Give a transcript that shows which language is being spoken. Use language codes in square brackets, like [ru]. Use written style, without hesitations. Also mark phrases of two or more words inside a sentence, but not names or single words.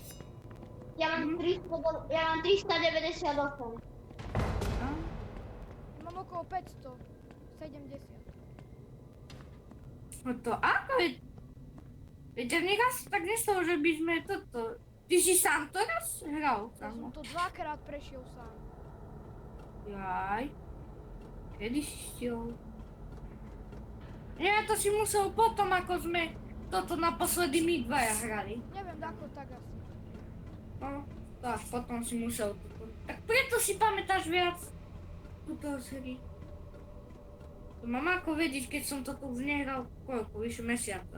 [pl] Ja mam 398. Mam około 570. No to wiecie, mnie raz tak nie stało, żebyśmy to. Ty si sam to raz grał [sk] Ja samo. sam to dvakrát prešiel sám. Jaj. [pl] Kiedyś ściął. [sk] Nie, to si musel potom, ako sme toto naposledy my dvaja hrali. Neviem, ako tak asi. No, to až potom si musel toto. Tak preto si pamätáš viac túto z hry. To mám ako vedieť, keď som toto už nehral koľko, vyše mesiaca.